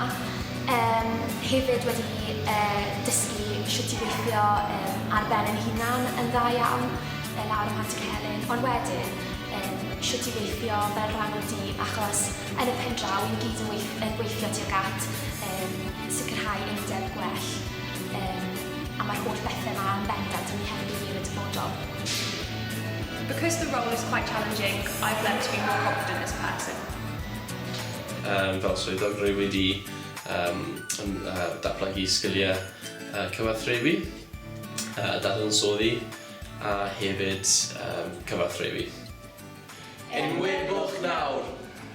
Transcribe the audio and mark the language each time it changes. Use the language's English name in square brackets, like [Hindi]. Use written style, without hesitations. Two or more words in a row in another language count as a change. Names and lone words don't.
[Welsh] Hefyd wedi dysgu sut i weithio ar ben yn hunan yn dda iawn, lawr ym Mhantyg Celyn, ond wedyn sut i weithio fel rhan o di, achos yn y pen draw ni'n gyd yn gweithio tuag at sicrhau undeb gwell. A mae'r holl bethau yma yn bendant yn ei hefyd i fi yn y dyfodol. [English] Because the role is quite challenging, I've learned to be more confident as a person. [Welsh] Fel swyddog rwy wedi datblygu sgiliau cyfathrebu, dadansoddi a hefyd cyfathrebu. Enwebwch nawr!